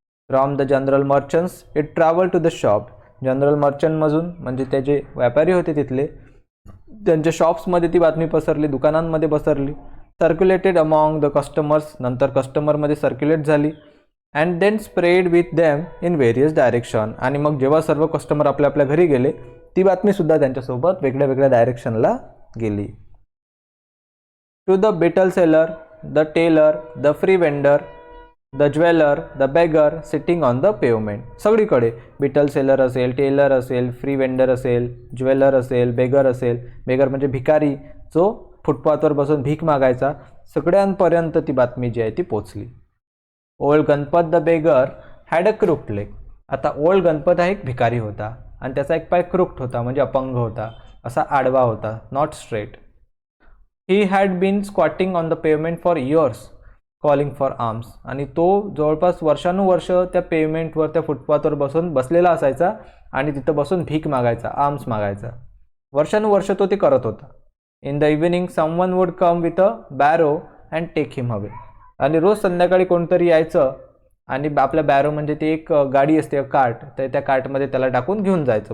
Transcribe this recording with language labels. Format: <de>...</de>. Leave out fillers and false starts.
<en>From the general merchants it travel to the shop.</en> <mr>General मर्चंटमधून म्हणजे ते जे व्यापारी होते तिथले, त्यांच्या शॉप्समध्ये ती बातमी पसरली, दुकानांमध्ये पसरली.</mr> <en>Circulated among the customers.</en> <mr>नंतर कस्टमरमध्ये सर्क्युलेट झाली.</mr> <en>And then spread with them in various direction.</en> <mr>आणि मग जेव्हा सर्व कस्टमर आपल्या आपल्या घरी गेले, ती बातमीसुद्धा त्यांच्यासोबत वेगळ्या वेगळ्या डायरेक्शनला गेली.</mr> <en>To the betel seller, the tailor, the free vendor, the jeweller, the beggar sitting on the pavement.</en> <mr>सगळीकडे बिटल सेलर असेल, टेलर असेल, फ्री वेंडर असेल, ज्वेलर असेल, बेगर असेल. बेगर म्हणजे भिकारी, जो फुटपाथवर बसून भीक मागायचा. सगळ्यांपर्यंत ती बातमी जी आहे ती पोचली.</mr> <en>Old Ganpat the beggar had a crooked leg.</en> <mr>आता ओल्ड गणपत हा एक भिकारी होता आणि त्याचा एक पाय क्रुक्ड होता म्हणजे अपंग होता, असा आडवा होता, not straight.</mr> <en>He had been squatting on the pavement for years calling for alms.</en> <mr>आणि तो जवळपास वर्षानुवर्ष त्या पेवमेंटवर, त्या फुटपाथवर बसलेला असायचा आणि तिथं बसून भीक मागायचा, आर्म्स मागायचा. वर्षानुवर्ष तो ते करत होता.</mr> <en>In the evening someone would come with a barrow and take him away.</en> <mr>आणि रोज संध्याकाळी कोणतरी यायचं आणि आपल्या बॅरो म्हणजे ती एक गाडी असते, कार्ट, तर त्या कार्टमध्ये त्याला टाकून घेऊन जायचं.</mr>